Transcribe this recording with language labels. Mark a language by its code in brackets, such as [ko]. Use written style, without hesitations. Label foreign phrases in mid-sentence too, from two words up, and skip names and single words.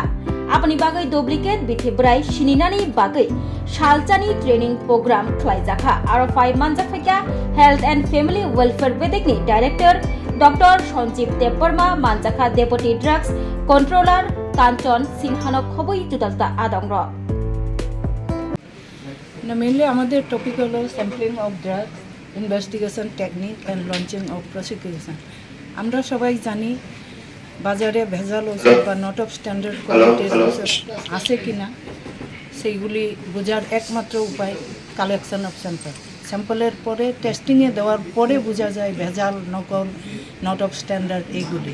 [trp] Apani bagai duplicate bithiburai shininani bagai shalchani [en] training program [trp] khlaijaka. RFI Manjakha Health and Family Welfare Vedekni Director Dr. Sanjeev Debarma Manjakha Deputy Drugs Controller Kanchon Sinhano khoboi tudalta adongro. [en] Mainly আমাদের topic হলো sampling of drugs, investigation technique and launching of prosecution. [bn] আমরা সবাই জানি বাজারে ভেজাল ওষুধ বা [en] not of standard quality [bn] ওষুধ আছে কিনা সেইগুলি বোঝার একমাত্র উপায় [en] collection of sample. [bn] স্যাম্পলের পরে টেস্টিংয়ে দেওয়ার পরে বোঝা যায় ভেজাল নকল [en] not of standard [bn] এইগুলি।